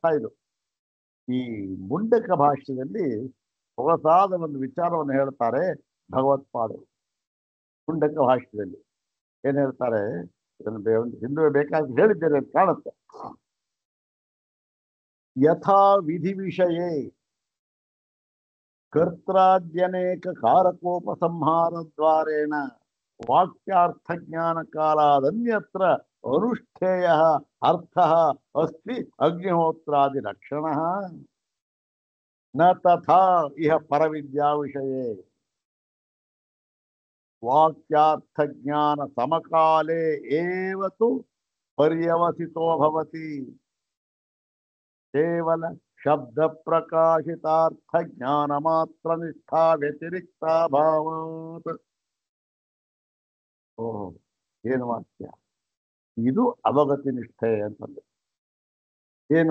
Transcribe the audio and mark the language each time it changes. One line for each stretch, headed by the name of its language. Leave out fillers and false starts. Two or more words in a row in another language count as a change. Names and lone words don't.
Kannada: ಇದು ಈ ಮುಂಡಕ ಭಾಷ್ಯದಲ್ಲಿ ಹೊಸದಾದ ಒಂದು ವಿಚಾರವನ್ನು ಹೇಳ್ತಾರೆ ಭಗವತ್ಪಾದರು. ಮುಂಡಕ ಭಾಷ್ಯದಲ್ಲಿ ಏನ್ ಹೇಳ್ತಾರೆ, ಇದನ್ನು ಹಿಂದೆ ಬೇಕಾದ್ರೆ ಹೇಳಿದ್ದೇನೆ ಅಂತ ಕಾಣುತ್ತೆ.
Sanskrit: ಯಥಾ ವಿಧಿ ವಿಷಯೇ ಕರ್ತ್ರಾದ್ಯನೇಕ ಕಾರಕೋಪಸಂಹಾರ ದ್ವಾರೇಣ ವಾಕ್ಯಾರ್ಥ ಜ್ಞಾನ ಕಾಲಾದನ್ಯತ್ರ ಅನುಷ್ಠೇಯ ಅರ್ಥ ಅಸ್ತಿ ಅಗ್ನಿಹೋತ್ರಾದಿ ಲಕ್ಷಣ ನ ತಥಾ ಇಹ ಪರವಿದ್ಯಾ ವಿಷಯೇ. ವಾಕ್ಯಾರ್ಥ ಜ್ಞಾನ ಸಮಕಾಲೇ ಏವ ತು ಪರ್ಯವಸಿತೋ ಭವತಿ. ಕೇವಲ ಶಬ್ದ ಪ್ರಕಾಶಿತಾರ್ಥ ಜ್ಞಾನ ಮಾತ್ರ ನಿಷ್ಠಾ ವ್ಯತಿರಿಕ್ತ ಭಾವಾತ್.
Kannada: ಏನು ವಾಕ್ಯ ಇದು? ಅವಗತಿ ನಿಷ್ಠೆ ಅಂತಂದ್ರೆ ಏನು?